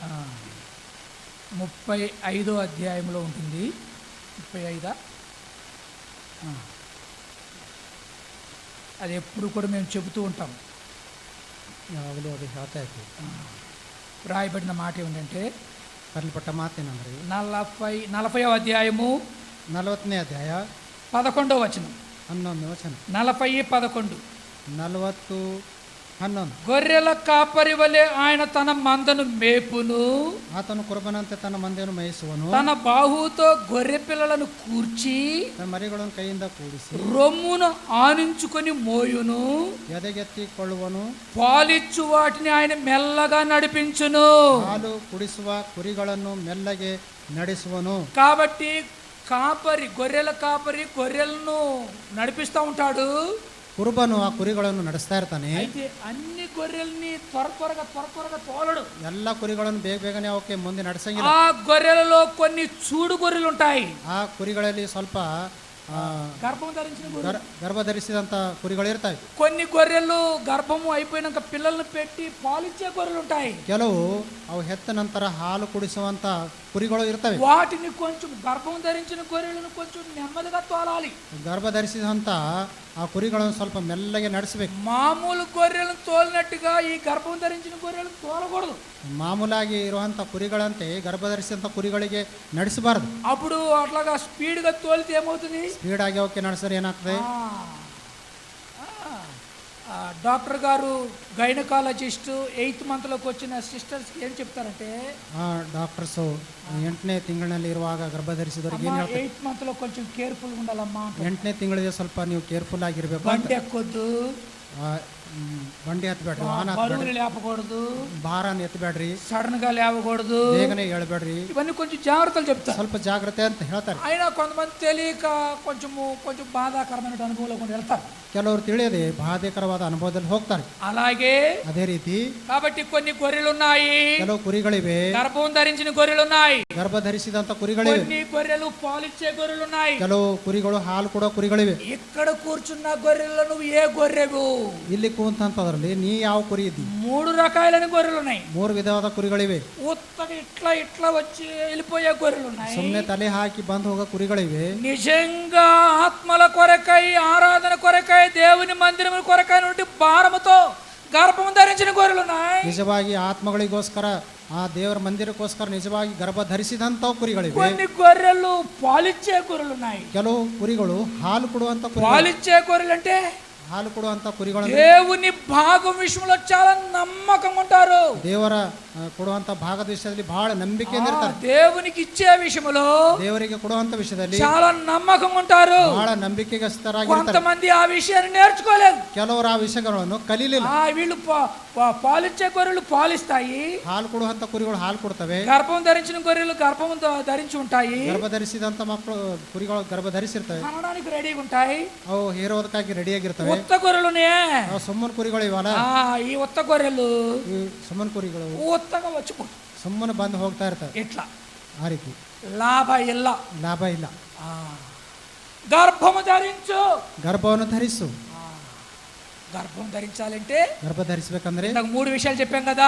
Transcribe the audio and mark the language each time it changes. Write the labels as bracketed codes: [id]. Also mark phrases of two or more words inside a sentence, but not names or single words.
[te] 35వ అధ్యాయంలో ఉంటుంది. 35 అది ఎప్పుడు కూడా మేము చెబుతూ ఉంటాం. [kn] ಯಾವಾಗಲೂ ಅದು ಹೇಳ್ತಾ ಇದ್ವಿ. [te] రాయబడిన మాట ఏమిటంటే, [kn] ಬರೆಯಲ್ಪಟ್ಟ ಮಾತೇನಂದ್ರೆ [te] 40వ అధ్యాయము [kn] 40ನೇ ಅಧ್ಯಾಯ [te] 11వ వచనం. [kn] 11ನೇ ವಚನ. [te] 40:11. [kn] 40:11. [te] గొర్రెల కాపరి వలె ఆయన తన మందను మేపును. [kn] ಆತನು ಕುರುಬನಂತೆ ತನ್ನ ಮಂದೆಯನ್ನು ಮೇಯಿಸುವನು. [te] తన బాహువుతో గొర్రె పిల్లలను కూర్చి [kn] ತನ್ನ ಮರಿಗಳನ್ನು ಕೈಯಿಂದ ಕೂಡಿಸಿ [te] రొమ్మును ఆనించుకొని మోయును. [kn] ಎದೆಗೆತ್ತಿಕೊಳ್ಳುವನು. [te] పాలిచ్చు వాటిని ఆయన మెల్లగా నడిపించును. [kn] ಹಾಲು ಕುಡಿಸುವ ಕುರಿಗಳನ್ನು ಮೆಲ್ಲಗೆ ನಡೆಸುವನು. [te] కాబట్టి గొర్రెల కాపరి గొర్రెలను నడిపిస్తూ ఉంటాడు. [kn] ಕುರುಬನು ಆ ಕುರಿಗಳನ್ನು ನಡೆಸ್ತಾ ಇರ್ತಾನೆ. [te] అయితే అన్ని గొర్రెల్ని త్వరగా తోలడు. [kn] ಎಲ್ಲ ಕುರಿಗಳನ್ನು ಬೇಗ ಬೇಗನೆ ಅವಕ್ಕೆ ಮುಂದೆ ನಡೆಸಂಗಿಲ್ಲ. [te] ఆ గొర్రెలలో కొన్ని చూడు గొర్రెలు ఉంటాయి. [kn] ಆ ಕುರಿಗಳಲ್ಲಿ ಸ್ವಲ್ಪ [te] గర్భం ధరించిన గొర్రెలు, [kn] ಗರ್ಭ ಧರಿಸಿದಂತ ಕುರಿಗಳು ಇರ್ತವೆ. [te] కొన్ని గొర్రెలు గర్భము అయిపోయినాక పిల్లల్ని పెట్టి పాలిచ్చే గొర్రెలు ఉంటాయి. [kn] ಕೆಲವು ಅವು ಹೆತ್ತ ನಂತರ ಹಾಲು ಕುಡಿಸುವಂತ ಕುರಿಗಳು ಇರ್ತವೆ. [te] వాటిని కొంచెం గర్భం ధరించిన గొర్రెలను కొంచెం నెమ్మదిగా తోలాలి. [kn] ಗರ್ಭ ಧರಿಸಿದಂತ ಆ ಕುರಿಗಳನ್ನು ಸ್ವಲ್ಪ ಮೆಲ್ಲಗೆ ನಡೆಸಬೇಕು. [te] మామూలు గొర్రెలను తోలినట్టుగా ఈ గర్భం ధరించిన గొర్రెలను తోలకూడదు. [kn] ಮಾಮೂಲಾಗಿ ಇರುವಂತ ಕುರಿಗಳಂತೆ ಗರ್ಭ ಧರಿಸಿದಂತ ಕುರಿಗಳಿಗೆ ನಡೆಸಬಾರದು. [te] అప్పుడు అట్లాగా స్పీడ్గా తోలితే ఏమవుతుంది? [kn] ಸ್ಪೀಡ್ ಆಗಿ ಅವಕ್ಕೆ ನಡೆಸಿದ್ರೆ ಏನಾಗ್ತದೆ? [te] డాక్టర్ గారు గైనకాలజిస్ట్ 8th మంత్లోకి వచ్చిన సిస్టర్స్కి ఏం చెప్తారంటే, [kn] ಡಾಕ್ಟರ್ಸ್ 8ನೇ ತಿಂಗಳಿನಲ್ಲಿ ಇರುವಾಗ ಗರ್ಭ ಧರಿಸಿದವರಿಗೆ ಏನು ಹೇಳ್ತಾರೆ? [te] 8th మంత్‌లో కొంచెం కేర్‌ఫుల్ ఉండాలమ్మా. [kn] 8ನೇ ತಿಂಗಳಿಗೆ ಸ್ವಲ್ಪ ನೀವು ಕೇರ್ಫುಲ್ ಆಗಿರ್ಬೇಕು. [te] బండి ఎక్కొద్దు, [kn] ಬಂಡಿ ಹತ್ತಬೇಡ್ರಿ, ವಾಹನ [te] బరువులు [kn] ಹತ್ತಬೇಡ್ರಿ, [te] లేపకూడదు, [kn] ಭಾರನ ಎತ್ತಬೇಡ್ರಿ, [te] సడన్ గా లేవకూడదు, [kn] ಬೇಗನೆ ಹೇಳ್ಬೇಡ್ರಿ, [te] ఇవన్నీ కొంచెం జాగ్రత్తలు చెప్తారు. [kn] ಸ್ವಲ್ಪ ಜಾಗ್ರತೆ ಅಂತ ಹೇಳ್ತಾರೆ. [te] అయినా కొంతమంది తెలియక కొంచెం బాధాకరమైన అనుభవంలో కొన్ని వెళ్తారు. [kn] ಕೆಲವರು ತಿಳಿಯದೆ ಬಾಧಕರವಾದ ಅನುಭವದಲ್ಲಿ ಹೋಗ್ತಾರೆ. [te] అలాగే [kn] ಅದೇ ರೀತಿ [te] కాబట్టి కొన్ని గొర్రెలు ఉన్నాయి, [kn] ಕೆಲವು ಕುರಿಗಳಿವೆ, [te] గర్భం ధరించిన గొర్రెలు ఉన్నాయి, [kn] ಗರ್ಭ ಧರಿಸಿದಂತ ಕುರಿಗಳಿವೆ, [te] కొన్ని గొర్రెలు పాలిచ్చే గొర్రెలు ఉన్నాయి, [kn] ಕೆಲವು ಕುರಿಗಳು ಹಾಲು ಕೊಡೋ ಕುರಿಗಳಿವೆ. [te] ఇక్కడ కూర్చున్న గొర్రెల్లో నువ్వు ఏ గొర్రెవు? [kn] ಇಲ್ಲಿ ಕೂತಂತದ್ರಲ್ಲಿ ನೀ ಯಾವ ಕುರಿ ಇದ್ದಿ? [te] 3 రకాలైన గొర్రెలు ఉన్నాయి. [kn] 3 ವಿಧವಾದ ಕುರಿಗಳಿವೆ. [te] ఉత్తగా ఇట్లా వచ్చి వెళ్ళిపోయే గొర్రెలు ఉన్నాయి. [kn] ಸುಮ್ಮನೆ ತಲೆ ಹಾಕಿ ಬಂದು ಹೋಗೋ ಕುರಿಗಳಿವೆ. [te] నిజంగా ఆత్మల కొరకై, ఆరాధన కొరకై, దేవుని మందిరం కొరకై నుండి భారముతో గర్భం ధరించిన గొర్రెలు ఉన్నాయి. [kn] ನಿಜವಾಗಿ ಆತ್ಮಗಳಿಗೋಸ್ಕರ, ಆ ದೇವರ ಮಂದಿರಕ್ಕೋಸ್ಕರ ನಿಜವಾಗಿ ಗರ್ಭ ಧರಿಸಿದಂತ ಕುರಿಗಳಿವೆ. [te] కొన్ని గొర్రెలు పాలిచ్చే గొర్రెలు ఉన్నాయి. [kn] ಕೆಲವು ಕುರಿಗಳು ಹಾಲು ಕೊಡುವಂತ ಕುರಿಗಳು. [te] పాలిచ్చే గొర్రెలు అంటే [kn] ಹಾಲು ಕೊಡುವಂತ ಕುರಿಗಳು [te] దేవుని భాగం విషయంలో చాలా నమ్మకంగా ఉంటారు. [kn] ದೇವರ ಕೊಡುವಂತ ಭಾಗದ ವಿಷಯದಲ್ಲಿ ಬಹಳ ನಂಬಿಕೆಯಿಂದ ಇರ್ತಾರೆ. [te] దేవునికి ఇచ్చే విషయంలో [kn] ದೇವರಿಗೆ ಕೊಡುವಂತ ವಿಷಯದಲ್ಲಿ [te] చాలా నమ్మకంగా ఉంటారు. [kn] ಬಹಳ ನಂಬಿಕೆಗಸ್ತರಾಗಿರ್ತಾರೆ. [te] కొంతమంది ఆ విషయాన్ని నేర్చుకోలేదు. [kn] ಕೆಲವರು ಆ ವಿಷಯಗಳನ್ನು ಕಲೀಲಿಲ್ಲ. [te] వీళ్ళు పాలిచ్చే గొర్రెలు పాలిస్తాయి, [kn] ಹಾಲು ಕೊಡುವಂತ ಕುರಿಗಳು ಹಾಲು ಕೊಡ್ತವೆ, [te] గర్భం ధరించిన గొర్రెలు గర్భం ధరించి ఉంటాయి, [kn] ಗರ್ಭ ಧರಿಸಿದಂತ ಮಕ್ಕಳು ಕುರಿಗಳು ಗರ್ಭ ಧರಿಸಿರ್ತವೆ, [te] కనడానికి రెడీగా ఉంటాయి. [kn] ಅವು ಹೇರೋದಕ್ಕಾಗಿ ರೆಡಿಯಾಗಿರ್ತವೆ. [te] ఉత్త గొర్రెలునే [kn] ಅವು ಸುಮ್ಮನ ಕುರಿಗಳು ಇವಲ್ಲ. [te] ఈ ఉత్త గొర్రెలు [kn] ಈ ಸುಮ್ಮನ ಕುರಿಗಳು [te] ఉత్తగా వచ్చి [kn] ಸುಮ್ಮನೆ ಬಂದು ಹೋಗ್ತಾ ಇರ್ತವೆ. [te] ఇట్లా [kn] ಆ ರೀತಿ ಲಾಭ ಇಲ್ಲ, ಲಾಭ ಇಲ್ಲ. [te] గర్భము ధరించు. [kn] ಗರ್ಭವನ್ನು ಧರಿಸು. [te] గర్భం ధరించాలంటే [kn] ಗರ್ಭ ಧರಿಸಬೇಕಂದ್ರೆ [te] నాకు 3 విషయాలు చెప్పాం కదా.